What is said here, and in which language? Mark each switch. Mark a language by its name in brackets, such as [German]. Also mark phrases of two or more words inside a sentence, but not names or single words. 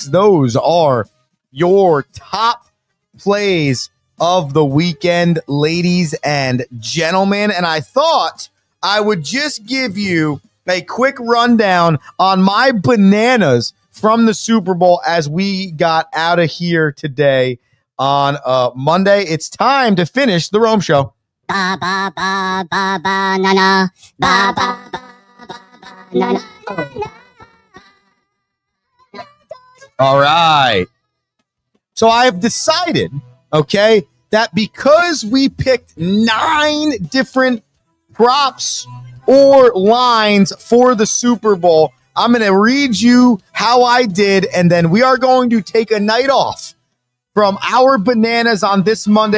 [English] Those are your top plays of the weekend, ladies and gentlemen. And I thought I would just give you a quick rundown on my bananas from the Super Bowl as we got out of here today on Monday. It's time to finish the Rome Show. Ba ba ba ba ba na na ba ba ba ba na na. All right. So I have decided, okay, that because we picked 9 different props or lines for the Super Bowl, I'm going to read you how I did, and then we are going to take a night off from our bananas on this Monday.